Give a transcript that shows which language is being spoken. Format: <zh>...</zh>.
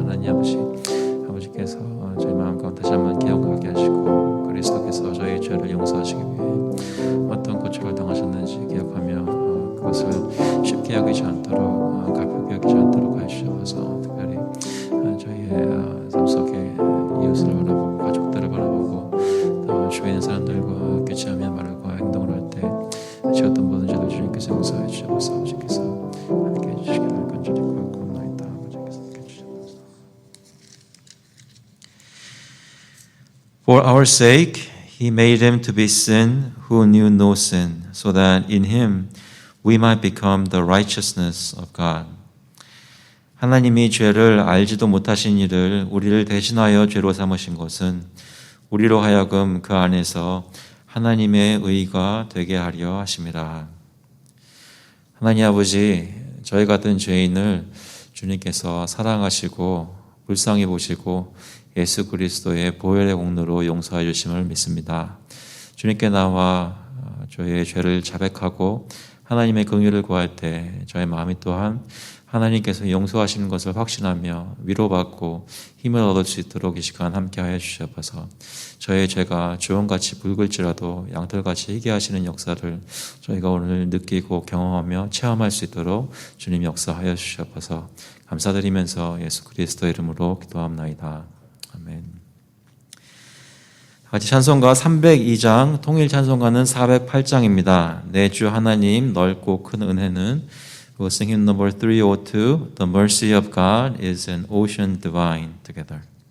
<ko>하나님 아버지께서 저희 마음 가운데 다시 한번 기억하게 하시고 그리스도께서 저희 죄를 용서하시기 위해 어떤 고초를 당하셨는지 기억하며 그것을 쉽게 여기지 않도록 가볍게 여기지 않도록 해주셔서 특별히 저희의 삶 속에 이웃을 바라보고 가족들을 바라보고 또 주위에 있는 사람들과 교제하며 말과 행동을 할 때 지었던 모든 죄를 주님께서 용서해 주셔서 아버지께서 함께 해주시기를 간절히 구하옵나이다. 아버지께서 함께 해주셔서</ko> <en>For our sake he made him to be sin who knew no sin, so that in him we might become the righteousness of God.</en> <ko>하나님이 죄를 알지도 못하신 이를 우리를 대신하여 죄로 삼으신 것은 우리로 하여금 그 안에서 하나님의 의가 되게 하려 하심이라. 하나님 아버지, 저희 같은 죄인을 주님께서 사랑하시고 불쌍히 보시고 예수 그리스도의 보혈의 공로로 용서해 주심을 믿습니다. 주님께 나와 저희의 죄를 자백하고 하나님의 긍휼을 구할 때 저의 마음이 또한 하나님께서 용서하시는 것을 확신하며 위로받고 힘을 얻을 수 있도록 이 시간 함께하여 주셔서 저의 죄가 주홍같이 붉을지라도 양털같이 희게 하시는 역사를 저희가 오늘 느끼고 경험하며 체험할 수 있도록 주님 역사하여 주셔서 감사드리면서 예수 그리스도의 이름으로 기도합나이다. 아멘. 같이 찬송가 302장, 통일 찬송가는 408장입니다. 내 주 하나님 넓고 큰 은혜는</ko> <en>We'll sing hymn number 302, The mercy of God is an ocean divine, together.</en>